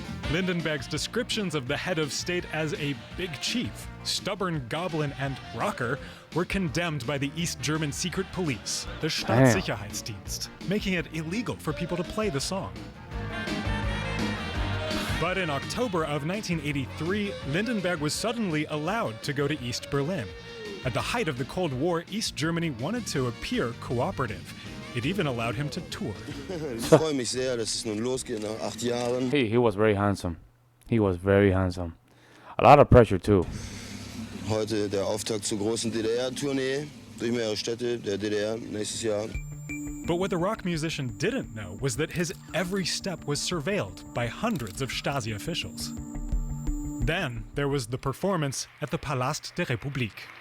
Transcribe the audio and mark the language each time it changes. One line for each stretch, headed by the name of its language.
English: Lindenberg's descriptions of the head of state as a big chief, stubborn goblin, and rocker were condemned by the East German secret police, the Staatssicherheitsdienst, making it illegal for people to play the song. But in October of 1983, Lindenberg was suddenly allowed to go to East Berlin. At the height of the Cold War, East Germany wanted to appear cooperative. It even allowed him to tour.
German: Ich freue mich sehr, dass es nun losgeht nach 8 Jahren.
English: He was very handsome. He was very handsome. A lot of pressure too.
German: Heute der Auftakt zur großen DDR-Tournee durch mehrere Städte der DDR nächstes Jahr.
English: But what the rock musician didn't know was that his every step was surveilled by hundreds of Stasi officials. Then there was the performance at the Palast der Republik.